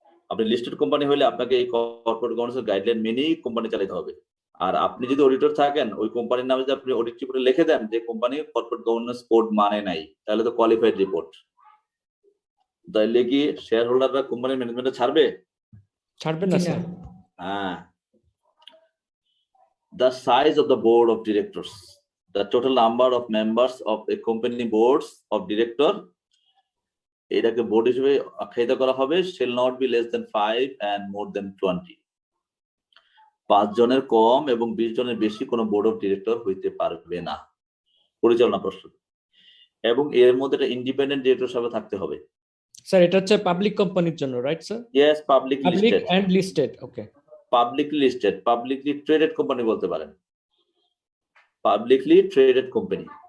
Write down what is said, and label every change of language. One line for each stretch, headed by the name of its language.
Bangla: আপনি listed company হলে আপনাকে এই কর্পোরেট গভর্নেন্স গাইডলাইন মেনেই কোম্পানি চালাতে হবে। আর আপনি যদি অডিটর থাকেন, ওই কোম্পানির নামে যদি আপনি অডিট রিপোর্টে লিখে দেন যে কোম্পানি কর্পোরেট গভর্নেন্স কোড মানে নাই, তাহলে তো কোয়ালিফাইড রিপোর্ট। তাহলে কি শেয়ার হোল্ডাররা কোম্পানির ম্যানেজমেন্টে ছাড়বে? ছাড়বেন না জি না। স্যার। হ্যাঁ।
English: The size of the board of directors, the total number of members of a company boards of director,
Bangla: এটাকে বোর্ড হিসেবে আখ্যায়িত করা হবে,
English: shall not be less than 5 and more than 20।
Bangla: 5 জনের কম এবং 20 জনের বেশি কোনো বোর্ড অফ ডিরেক্টর হইতে পারবে না, পরিচালনা পর্ষদ। এবং এর মধ্যে একটা ইন্ডিপেন্ডেন্ট ডিরেক্টর হিসেবে থাকতে হবে। স্যার এটা হচ্ছে পাবলিক কোম্পানির জন্য, right sir?
English: Yes, public public listed, and listed. Okay. Publicly listed, publicly traded company
Bangla: বলতে পারেন,
English: Publicly traded company.